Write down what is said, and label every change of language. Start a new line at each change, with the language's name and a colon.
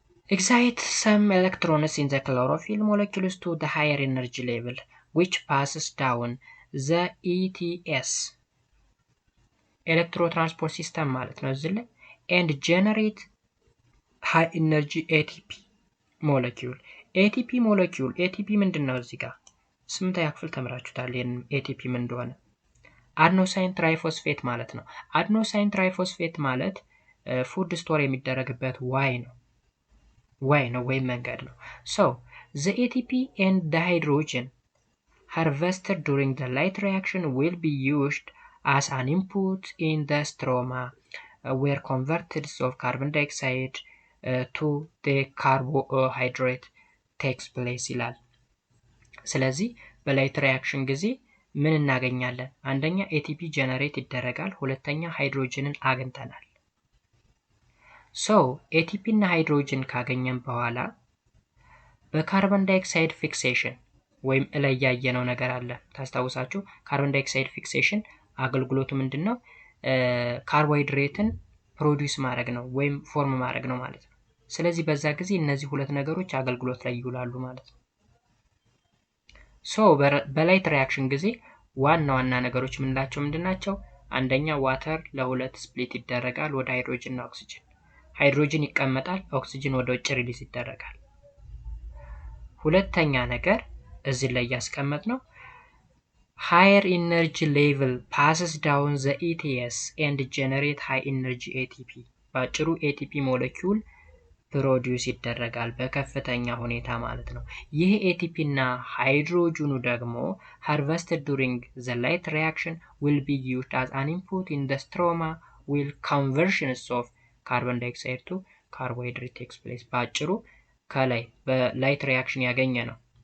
English: excite some electrons in the chlorophyll molecules to the higher energy level which passes down the ETS electrotransport system
Amharic: ማለት ነው እዚህ ላይ
English: and generate high energy ATP molecule ATP ምንድነው?
Amharic: እዚህ ጋር ስምንተኛ ክፍል ተምራችሁታል ይሄን ATP ምን እንደሆነ። አድኖሳይን ትራይፎስፌት ማለት ነው። አድኖሳይን ትራይፎስፌት ማለት ፉድ ስቶር የሚደረግበት ዋይ ነው ወይም መንገድ ነው።
English: so the ATP and the hydrogen harvested during the light reaction will be used as an input in the stroma where converters of carbon dioxide to the carbohydrate takes place
Amharic: ይላል። ስለዚህ በላይት ሪአክሽን ጊዜ ምን እናገኛለን? አንደኛ ATP ጀነሬት ይደረጋል፣ ሁለተኛ ሃይድሮጅንን አግኝተናል። so ATP እና ሃይድሮጅን ካገኘን በኋላ በካርቦን ዳይኦክሳይድ ፊክሴሽን ወይም ላይ ያየነው ነገር አለ ታስታውሳችሁ። ካርቦን ዳይኦክሳይድ ፊክሴሽን አገልግሎቱ ምንድነው? ካርቦሃይድሬትን ፕሮዲዩስ ማድረግ ነው ወይም ፎርም ማድረግ ነው ማለት ነው። ስለዚህ በዛ ጊዜ እነዚህ ሁለት ነገሮች አገልግሎት ላይ ይውላሉ ማለት ነው። so በላይት ሪአክሽን ጊዜ ዋና ነገሮች ምንላቸው ምንድናቸው? አንደኛ ዋተር ለሁለት ስፕሊት ይደረጋል ወደ ሃይድሮጅን እና ኦክሲጅን። ሃይድሮጅን ይቀመጣል፣ ኦክሲጅን ወደ ውጭ ሪሊዝ ይደረጋል። ሁለተኛ ነገር እዚህ ላይ ያስቀመጥነው
English: higher energy level passes down the ETS and generate high energy ATP
Amharic: ባጭሩ ATP ሞለኪውል ፕሮዲዩስ ይደረጋል በከፍተኛ ሁኔታ ማለት ነው። ይህ ATP እና ሃይድሮጅኑ ደግሞ
English: harvested during the light reaction will be used as an input in the stroma while conversions of carbon dioxide to carbohydrate takes place
Amharic: ባጭሩ ከላይ በላይት ሪያክሽን ያገኘ ነው